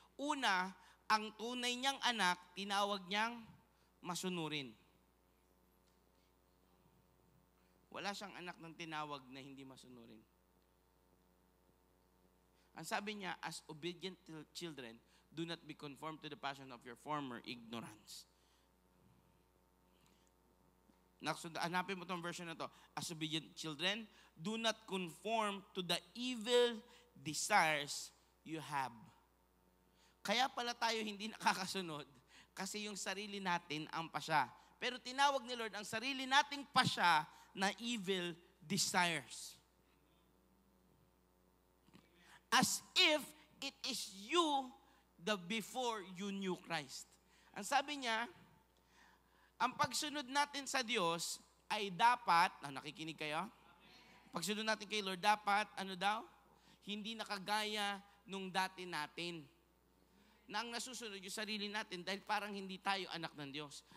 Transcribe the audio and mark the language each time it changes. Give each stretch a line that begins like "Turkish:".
Filipino: Una, ang tunay niyang anak, tinawag niyang masunurin. Wala siyang anak ng tinawag na hindi masunurin. Ang sabi niya,
English: as obedient children, do not be conformed to the passion of your former ignorance.
Filipino: Hanapin mo itong version na to.
English: As obedient children, do not conform to the evil desires you have.
Filipino: Kaya pala tayo hindi nakakasunod kasi yung sarili natin ang pasya. Pero tinawag ni Lord ang sarili nating pasya na
English: evil desires. As if it is you the before you knew Christ.
Filipino: Ang sabi niya, ang pagsunod natin sa Diyos ay dapat, nakikinig kayo? Pagsunod natin kay Lord, dapat, ano daw? Hindi nakagaya nung dati natin. na ang nasusunod yung sarili natin dahil parang hindi tayo anak ng Diyos.